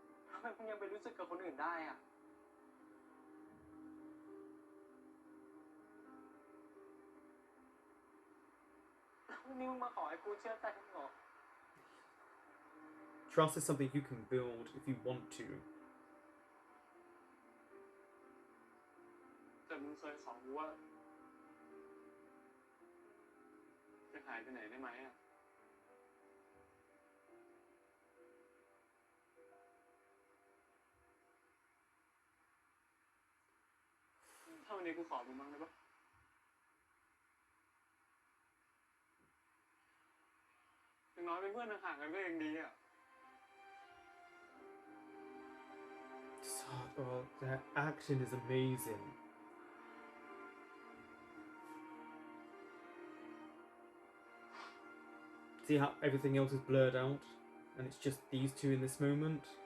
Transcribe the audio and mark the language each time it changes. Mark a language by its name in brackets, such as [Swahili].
[Thai] ทำไมมึงยังไปรู้สึกกับคนอื่นได้อะแล้ววันนี้มึงมาขอให้กูเชื่อใจมึงเหรอ [English] Trust is something you can build if you want to. [Thai] แต่มึงเคยขอกูว่าจะหายไปไหนได้ไหมอะถ้าวันนี้กูขอมึงบ้างได้ปะอย่างน้อยเป็นเพื่อนห่างๆกันก็ยังดีอะ [English] Oh, that action is amazing. See how everything else is blurred out and it's just these two in this moment?